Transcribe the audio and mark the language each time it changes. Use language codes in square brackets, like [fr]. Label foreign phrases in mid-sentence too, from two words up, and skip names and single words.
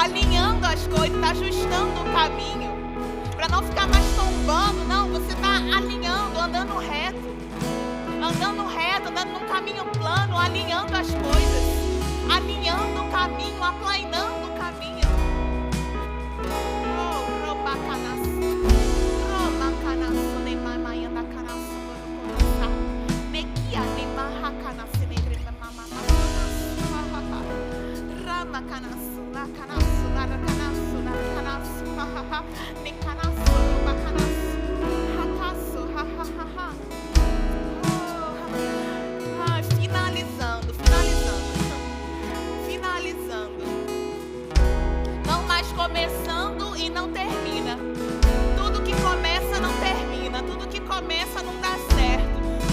[pt] Alinhando as coisas, está ajustando o caminho. Para não ficar mais tombando. Não, você está alinhando, andando reto, andando num caminho plano, alinhando as coisas, alinhando o caminho, aplainando o caminho. Oh, Romacanaço, nem mamaia da canaço, Mequia, nem marracanaço, nem Ramacanaço, lacanaço, laracanaço, nem canaço, romacanaço, rataço, ha. Finalizando. Não mais começando e não termina. Tudo que começa não termina. Tudo que começa não dá certo.